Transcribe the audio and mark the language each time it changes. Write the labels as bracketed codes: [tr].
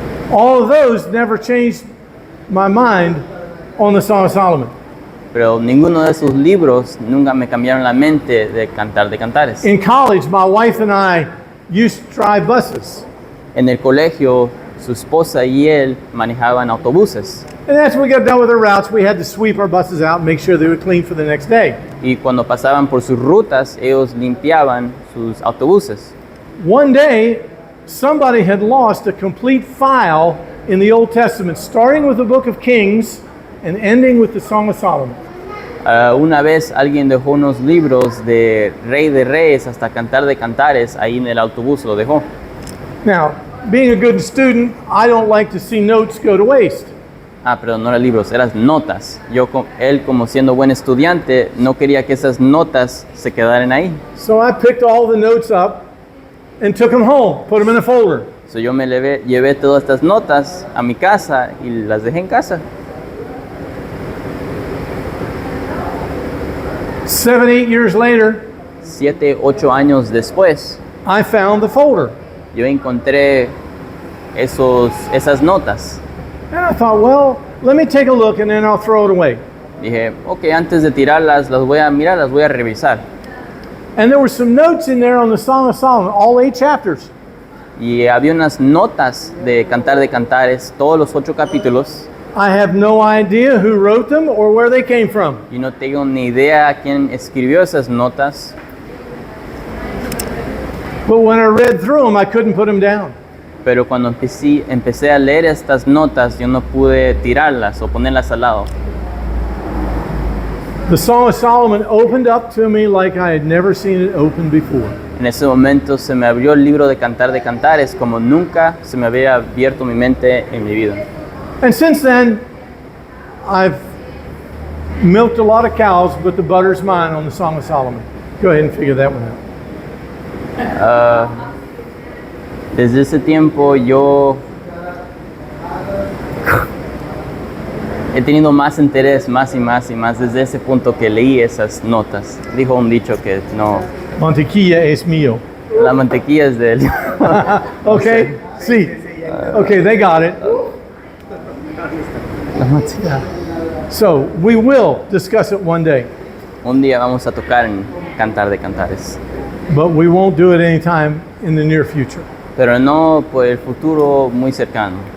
[en] all of those never changed my mind on the Song of Solomon. [es] ninguno de esos libros nunca me cambiaron la mente de Cantar de Cantares. [en] In college, my wife and I used to drive buses. [es] En el colegio, su esposa y él manejaban autobuses. [en] And after we got done with our routes, we had to sweep our buses out and make sure they were clean for the next day. [es] Y cuando pasaban por sus rutas, ellos limpiaban sus autobuses. [en] One day, somebody had lost a complete file in the Old Testament, starting with the book of Kings and ending with the Song of Solomon. [es] Una vez alguien dejó unos libros de Rey de Reyes hasta Cantar de Cantares, ahí en el autobús lo dejó. [en] Now, being a good student, I don't like to see notes go to waste. [es] Perdón, no eran libros, eran notas. Él como siendo buen estudiante, no quería que esas notas se quedaran ahí. [en] So I picked all the notes up and took them home, put them in a folder. [es] So yo me llevé todas estas notas a mi casa y las dejé en casa. [en] 7, 8 years later, [es] 7, 8 años después, [en] I found the folder. [es] yo encontré esas notas. [en] And I thought, well, let me take a look and then I'll throw it away. [es] Dije, ok, antes de tirarlas, las voy a mirar, las voy a revisar. [en] And there were some notes in there on the Song of Solomon, all 8 chapters. [es] Y había unas notas de Cantar de Cantares, todos los 8 capítulos. [en] I have no idea who wrote them or where they came from. [es] Y no tengo ni idea quién escribió esas notas. [en] But when I read through them, I couldn't put them down. [es] Pero cuando empecé a leer estas notas, yo no pude tirarlas o ponerlas al lado. [en] The Song of Solomon opened up to me like I had never seen it open before. [es] En ese momento se me abrió el libro de Cantar de Cantares como nunca se me había abierto mi mente en mi vida. [en] And since then, I've milked a lot of cows, but the butter's mine on the Song of Solomon. Go ahead and figure that one out. [es] Desde ese tiempo yo he tenido más interés, más y más y más, desde ese punto que leí esas notas. Dijo un dicho que no, Mantequilla es mío. la mantequilla es de él. [en] Okay, see. Okay, they got it. So we will discuss it one day, [es] Un día vamos a tocar en Cantar de Cantares, [en] but we won't do it anytime in the near future. [es] pero no por el futuro muy cercano.